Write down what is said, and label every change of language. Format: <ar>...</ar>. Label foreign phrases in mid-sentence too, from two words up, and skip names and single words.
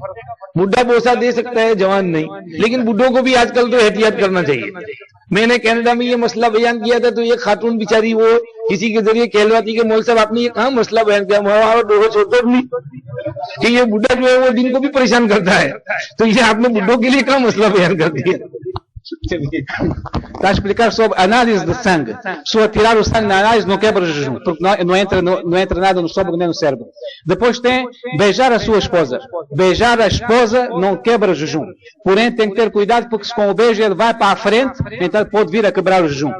<ur>بڈھا بوسہ دے سکتا ہے, جوان نہیں. لیکن بڈھوں کو بھی آج کل تو احتیاط کرنا چاہیے. میں نے کینیڈا میں یہ مسئلہ بیان کیا تھا تو یہ خاتون بیچاری وہ کسی کے ذریعے کہلواتی کہ مول صاحب آپ نے یہ کہاں مسئلہ بیان کیا, چھوٹا نہیں کہ یہ بڈھا جو ہے وہ دن کو بھی پریشان کرتا ہے, تو یہ آپ نے بڈھوں کے لیے کہاں مسئلہ بیان کر دیا.</ur> <pt>Está a explicar sobre a análise de sangue. Se tirar o sangue na análise não quebra o jejum, porque não entra nada no estômago nem no cérebro. Depois tem beijar a sua esposa. Beijar a esposa não quebra o jejum. Porém tem que ter cuidado porque se com o beijo ele vai para a frente, então pode vir a quebrar o jejum.</pt>